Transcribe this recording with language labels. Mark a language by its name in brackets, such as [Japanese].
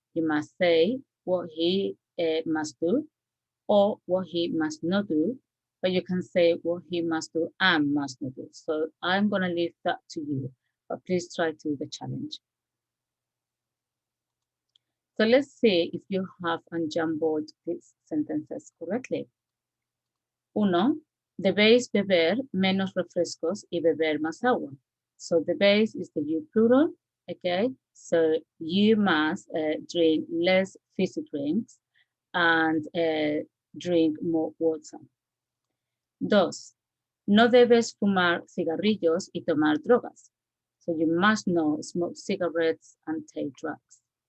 [English] You must say what he must do or what he must not do, but you can say what he must do and must not do. So I'm going to leave that to you, but please try to do the challenge. So let's see if you have unjumbled these sentences correctly. 1. [Spanish] Debéis beber menos refrescos y beber más agua. [English] So the base is the you plural, okay? So you must drink less fizzy drinks and drink more water. 2. [Spanish] No debes fumar cigarrillos y tomar drogas. [English] So you must not smoke cigarettes and take drugs.